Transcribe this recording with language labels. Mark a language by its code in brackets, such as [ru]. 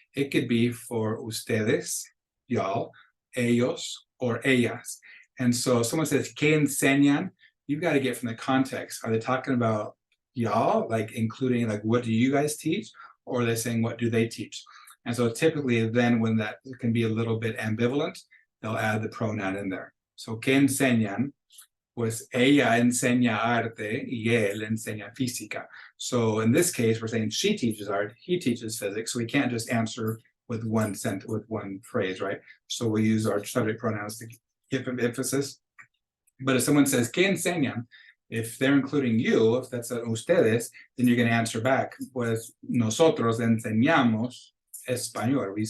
[en] It could be for ustedes, y'all, ellos, or ellas. And so if someone says [es] que enseñan, [en] you've got to get from the context. Are they talking about y'all, like including like what do you guys teach? Or are they saying what do they teach? And so typically then when that can be a little bit ambivalent, they'll add the pronoun in there. So [es] que enseñan, pues ella enseña arte y él enseña física. [en] So in this case, we're saying she teaches art, he teaches physics. So we can't just answer with one sentence, with one phrase, right? So we use our subject pronouns to give emphasis. But if someone says [es] que enseñan, [en] if they're including you, if that's ustedes, then you're going to answer back, [es] pues nosotros enseñamos español.